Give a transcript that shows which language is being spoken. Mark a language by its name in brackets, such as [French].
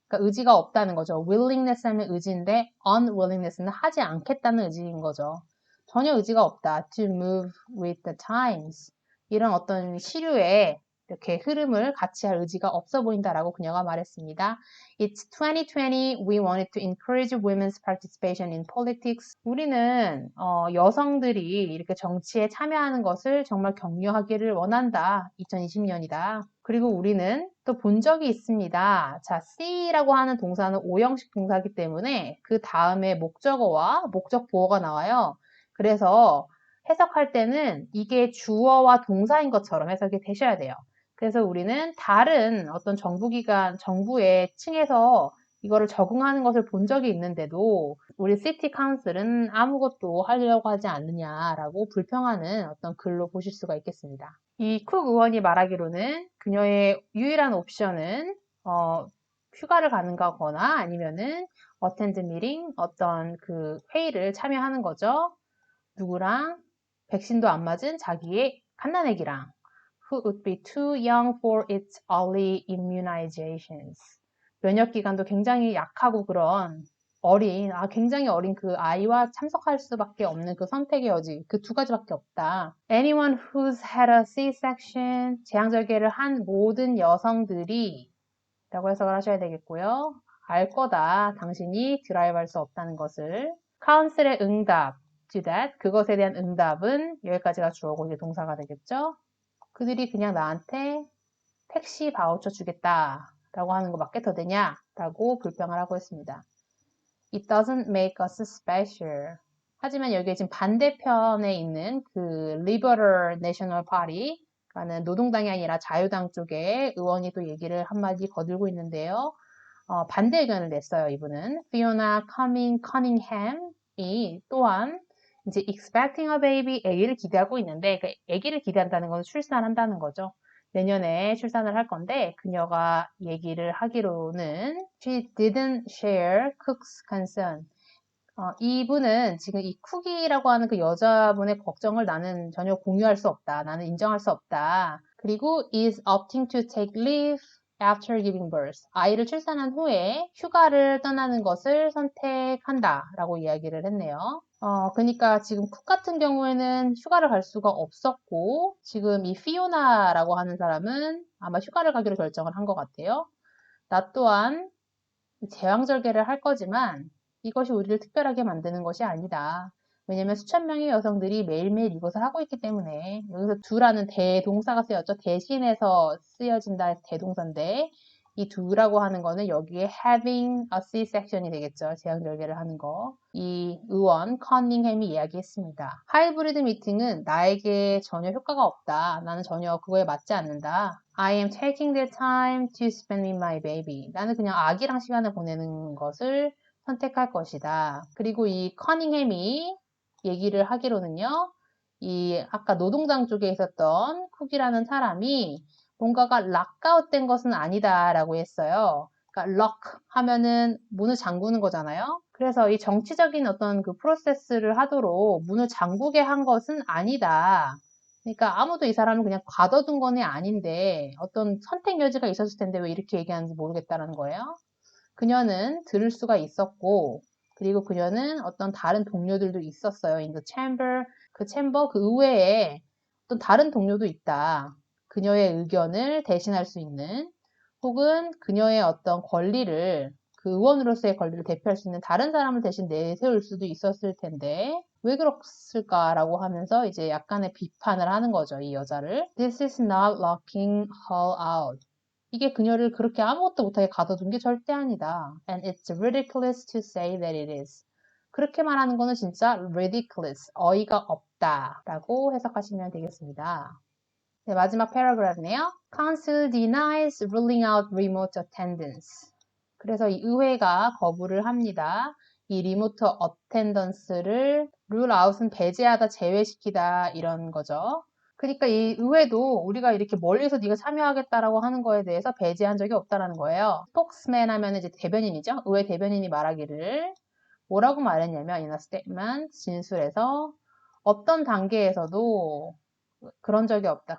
[Korean] 그러니까 의지가 없다는 거죠. willingness 하면 의지인데 unwillingness는 하지 않겠다는 의지인 거죠. 전혀 의지가 없다. [English] To move with the times. [Korean] 이런 어떤 시류에 이렇게 흐름을 같이 할 의지가 없어 보인다라고 그녀가 말했습니다. [English] It's 2020. We wanted to encourage women's participation in politics. [Korean] 우리는 여성들이 이렇게 정치에 참여하는 것을 정말 격려하기를 원한다. 2020년이다. 그리고 우리는 또 본 적이 있습니다. 자, see라고 하는 동사는 오형식 동사이기 때문에 그 다음에 목적어와 목적 보어가 나와요. 그래서 해석할 때는 이게 주어와 동사인 것처럼 해석이 되셔야 돼요. 그래서 우리는 다른 어떤 정부기관, 정부의 층에서 이거를 적응하는 것을 본 적이 있는데도 우리 시티 카운슬은 아무것도 하려고 하지 않느냐라고 불평하는 어떤 글로 보실 수가 있겠습니다. 이 쿡 의원이 말하기로는 그녀의 유일한 옵션은 휴가를 가는 거거나 아니면은 [English] attend meeting, [Korean] 어떤 그 회의를 참여하는 거죠. 누구랑? 백신도 안 맞은 자기의 갓난아기랑 [English] who would be too young for its early immunizations. [Korean] 면역 기관도 굉장히 약하고 그런 굉장히 어린 그 아이와 참석할 수밖에 없는 그 선택의 여지, 그 두 가지밖에 없다. [English] Anyone who's had a C-section, [Korean] 제왕절개를 한 모든 여성들이 라고 해석을 하셔야 되겠고요. 알 거다. 당신이 드라이브할 수 없다는 것을. 카운슬의 응답, [English] to that, [Korean] 그것에 대한 응답은 여기까지가 주어고 이제 동사가 되겠죠. 그들이 그냥 나한테 택시 바우처 주겠다 라고 하는 거 맞게 더 되냐? 라고 불평을 하고 있습니다. [English] It doesn't make us special. [Korean] 하지만 여기에 지금 반대편에 있는 그 Liberal National Party, 라는 노동당이 아니라 자유당 쪽에 의원이 또 얘기를 한마디 거들고 있는데요. 반대 의견을 냈어요, 이분은. Fiona Cunningham이 또한 이제 [English] expecting a baby, [Korean] 아기를 기대하고 있는데, 그 아기를 기대한다는 건 출산한다는 거죠. 내년에 출산을 할 건데, 그녀가 얘기를 하기로는 [English] she didn't share Cook's concern. [Korean] 이분은 지금 이 쿡이라고 하는 그 여자분의 걱정을 나는 전혀 공유할 수 없다. 나는 인정할 수 없다. [English] 그리고 is opting to take leave after giving birth. [Korean] 아이를 출산한 후에 휴가를 떠나는 것을 선택한다. 라고 이야기를 했네요. 그러니까 지금 쿡 같은 경우에는 휴가를 갈 수가 없었고, 지금 이 피오나라고 하는 사람은 아마 휴가를 가기로 결정을 한 것 같아요. 나 또한 제왕절개를 할 거지만 이것이 우리를 특별하게 만드는 것이 아니다. 왜냐면 수천 명의 여성들이 매일매일 이것을 하고 있기 때문에 여기서 do라는 대동사가 쓰였죠. 대신해서 쓰여진다 대동사인데 이 do라고 하는 거는 여기에 having a C-section이 되겠죠. 제왕절개를 하는 거. 이 의원 커닝햄이 이야기했습니다. 하이브리드 미팅은 나에게 전혀 효과가 없다. 나는 전혀 그거에 맞지 않는다. [English] I am taking the time to spend with my baby. [Korean] 나는 그냥 아기랑 시간을 보내는 것을 선택할 것이다. 그리고 이 커닝햄이 얘기를 하기로는요. 이 아까 노동당 쪽에 있었던 쿡이라는 사람이 뭔가가 락아웃된 것은 아니다라고 했어요. 그러니까 럭 하면은 문을 잠그는 거잖아요. 그래서 이 정치적인 어떤 그 프로세스를 하도록 문을 잠그게 한 것은 아니다. 그러니까 아무도 이 사람을 그냥 가둬둔 건 아닌데 어떤 선택 여지가 있었을 텐데 왜 이렇게 얘기하는지 모르겠다라는 거예요. 그녀는 들을 수가 있었고 그리고 그녀는 어떤 다른 동료들도 있었어요. [English] In the chamber, [Korean] 그 챔버, 그 의회에 어떤 다른 동료도 있다. 그녀의 의견을 대신할 수 있는 혹은 그녀의 어떤 권리를 그 의원으로서의 권리를 대표할 수 있는 다른 사람을 대신 내세울 수도 있었을 텐데 왜 그랬을까라고 하면서 이제 약간의 비판을 하는 거죠. 이 여자를. [English] This is not locking her out. [Korean] 이게 그녀를 그렇게 아무것도 못하게 가둬둔 게 절대 아니다. [English] And it's ridiculous to say that it is. [Korean] 그렇게 말하는 거는 진짜 ridiculous, 어이가 없다 라고 해석하시면 되겠습니다. 네, 마지막 패러그래프네요. [English] Council denies ruling out remote attendance. [Korean] 그래서 이 의회가 거부를 합니다. 이 리모트 어텐던스를 rule out은 배제하다, 제외시키다 이런 거죠. 그러니까 이 의회도 우리가 이렇게 멀리서 네가 참여하겠다라고 하는 거에 대해서 배제한 적이 없다라는 거예요. 스포크스맨 하면 이제 대변인이죠. 의회 대변인이 말하기를 뭐라고 말했냐면 [English] in a statement, [Korean] 진술에서 어떤 단계에서도 그런 적이 없다.